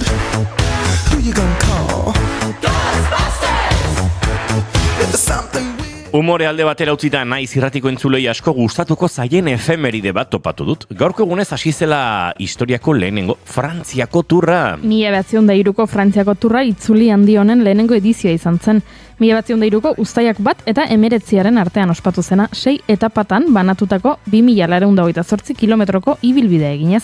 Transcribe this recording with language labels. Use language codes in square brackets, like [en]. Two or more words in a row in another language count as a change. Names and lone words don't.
[en] Who you gonna call? Ghostbusters! If there's something weird. [eu] Humore alde batera utzita naiz irratiko entzulei asko gustatuko zaien efemeride bat topatu dut. Gaurko egunez hasi zela historiako lehenengo Frantziako turra. 1903ko Frantziako turra itzuli handi honen lehenengo edizioa izan zen. 1903ko uztailak 1 eta 19 artean ospatu zena 6 etapatan banatutako 2.228 kilometroko ibilbidea eginez.